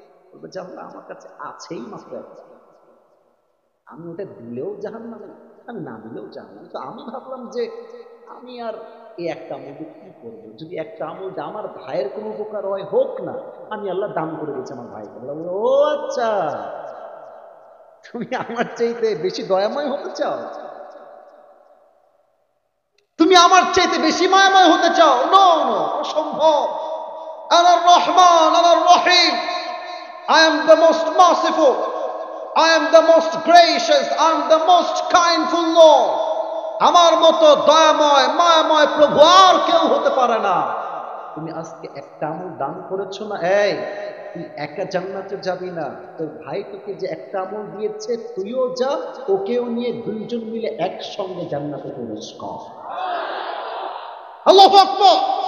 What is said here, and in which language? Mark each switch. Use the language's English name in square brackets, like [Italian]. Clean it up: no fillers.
[Bangla] বলবে যে আল্লাহ আমার কাছে আছেই মাত্র একটা, আমি ওটা দিলেও জাহান্নামে, আমি না দিলেও জাহান্নামে, তো আমি ভাবলাম যে আমি আর এই একটা আমল দিয়ে কি করবো, যদি একটা আমল আমার ভাইয়ের কোনো উপকার হয় হোক না, আমি আল্লাহ দান করে দিয়েছি আমার ভাইকে। ও আচ্ছা, তুমি আমার চাইতে বেশি দয়াময় হতে চাও, তুমি আমার চাইতে বেশি মায়াময় হতে চাও? নো নো, অসম্ভব। [Arabic] আনার রহমান, আনার রহিম, [English] I am the most merciful, I am the most gracious, I am the most kindful Lord. [Bangla] আমার মতো দয়াময় মায়াময় প্রভু আর কেউ হতে পারে না। তুমি আজকে একটা আমল দান করেছো না, এই তুই একা জান্নাতে যাবি না, তোর ভাই তোকে যে একটা আমল দিয়েছে তুইও যা, ওকেও নিয়ে দুইজন মিলে একসঙ্গে জান্নাতে প্রবেশ কর। আল্লাহু আকবার।